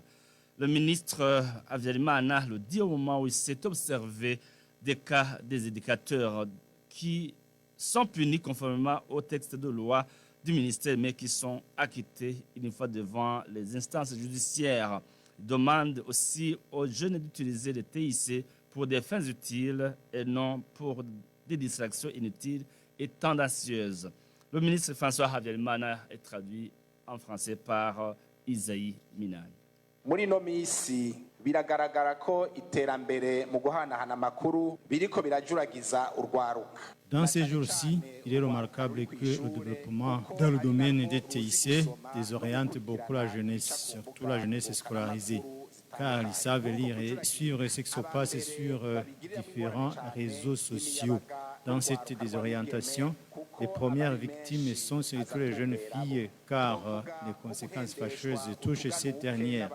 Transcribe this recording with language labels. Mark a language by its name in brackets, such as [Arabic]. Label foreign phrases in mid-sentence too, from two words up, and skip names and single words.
[French] Le ministre Habyarimana le dit au moment où il s'est observé des cas des éducateurs qui sont punis conformément au texte de loi du ministère, mais qui sont acquittés une fois devant les instances judiciaires. Il demande aussi aux jeunes d'utiliser les TIC pour des fins utiles et non pour des distractions inutiles et tendancieuses. Le ministre François Habyarimana est traduit en français par Isaïe Minani. [Rundi] Muri no misi biragaragara ko iterambere mu guhanahana amakuru biriko birajuragiza urwaruka. [French] Dans ces jours-ci, il est remarquable que le développement dans le domaine des TIC désoriente beaucoup la jeunesse, surtout la jeunesse scolarisée, car ils savent lire et suivre ce qui se passe sur différents réseaux sociaux. Dans cette désorientation, les premières victimes sont surtout les jeunes filles, car les conséquences fâcheuses touchent ces dernières.